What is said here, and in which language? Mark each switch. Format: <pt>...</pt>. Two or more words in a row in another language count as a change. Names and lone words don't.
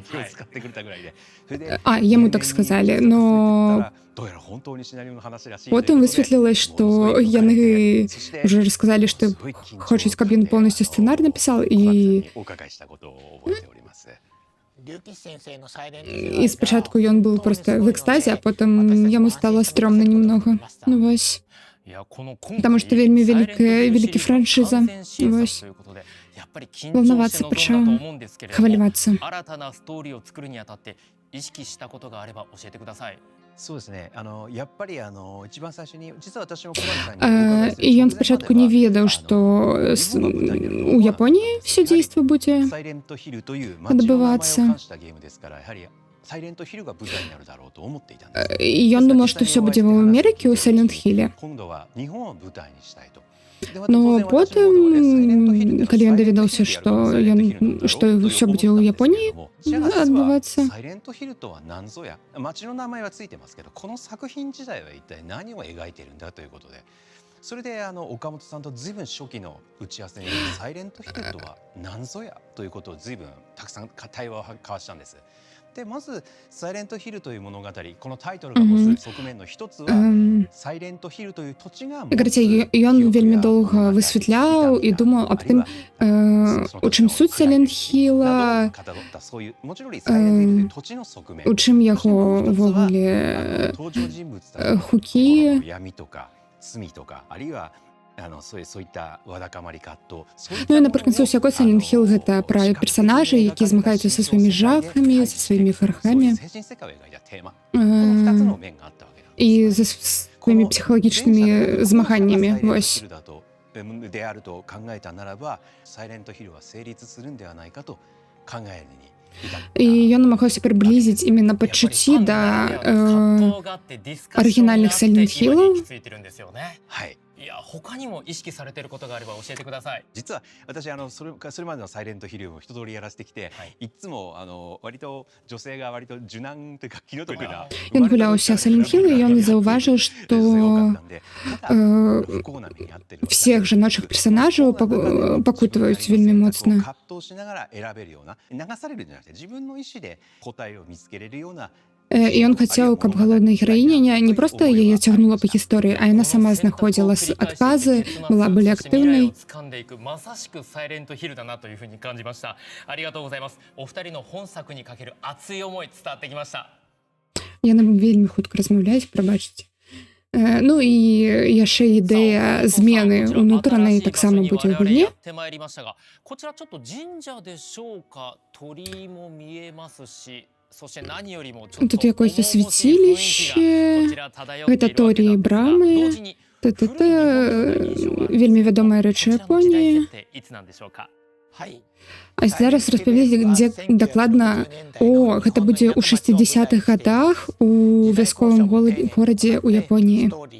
<be>Яму так сказалі, но потым высветлілася, што яны ўжо расказалі, што хочуць, каб ён поўнасцю сцэнар напісаў, і спачатку ён быў проста в экстазе, а потым яму стала стрёмна немнога. Ну вось. Таму што вельмі вялікі франшыза. Вось. Волновацца пачаў, хвалявацца.</be> <ja>そうですね。やっぱり一番最初に実は私も小原さんに</ja> <be>І ён спачатку не ведаў, што у Японіі все дзейства будзе</be> <ja>サイレントヒルという街の名前を冠したゲームですから、やはりサイレントヒルが舞台になるだろうと思っていたんです。</ja> <be>І ён думаў, што все будзе ў Амерыкі, у Сайлент-Хіле.</be> <ja>今度は日本を舞台にしたいと。</ja> <be>Но потым, калі ён даведаўся, што ўсё будзе ў Японіі адбывацца.</be> <ja>サイレントヒルとは何ぞや、街の名前はついてますけど、この作品自体は一体何を描いているんだということで、それで岡本さんと随分初期の打ち合わせにサイレントヒルとは何ぞやということを随分たくさん対話を交わしたんです。でまずサイレントヒルという物語、このタイトルが持つ側面の一つはサイレントヒルという土地が</ja> <be>Ён вельмі доўга высвятляў і думаў аб тым, у чым суть Сайлент-Хіла, у чым яго ўвогуле хукі.</be> <ja>そういったわだかまり葛藤。</ja> <be>Ну і напрыканцы ўсяго Сайлент-Хіл гэта пра персанажы, якія змагаюцца са сваімі жахамі, са сваімі гархамі і за сваімі псіхалагічнымі змаганнямі. Вось.</be> <ja>であると考えたならば、サイレントヒルは成立するんではないかと考えるに。</ja> <be>І ён намагаўся прыблізіць іменно пачуцці да арыгінальных Сайлент-Хілаў.</be> <ja>いや他にも意識されていることがあれば教えてください。実は私それまでのサイレントヒルを一通りやらせてきて、いつも割と女性が割と受難というか気の毒な。</ja> <be>Ён гуляўся Сайлент-Хіл, і ён заўважыў, што всех жаночых персонажаў пакутваюць вельмі моцна.</be> <ja>葛藤しながら選べるような、流されるんじゃなくて自分の意思で答えを見つけれるような。</ja> <be>І ён хацеў, каб галоўная гераіня не проста яе цягнула па гісторыі, а яна сама знаходзіла адказы, была более актыўнай.</be> <ja>まさしくサイレントヒルだなというふうに感じました。ありがとうございます。お二人の本作にかける熱い思い伝わってきました。</ja> <be>Яны вельмі хутка размаўляюць, прабачце. Ну і яшчэ ідэя змены ўнутранай таксама будзе ў гульні.</be> <ja>こちらちょっと神社でしょうか。鳥居も見えますし。</ja> <be>Тут якось свяцілішча, гэта торі і брамы, вельмі вядомая рэч у Японіі. А зараз распавядзі, дзе дакладна, гэта будзе ў 60-х гадах у вясковым горадзе ў Японіі.</be>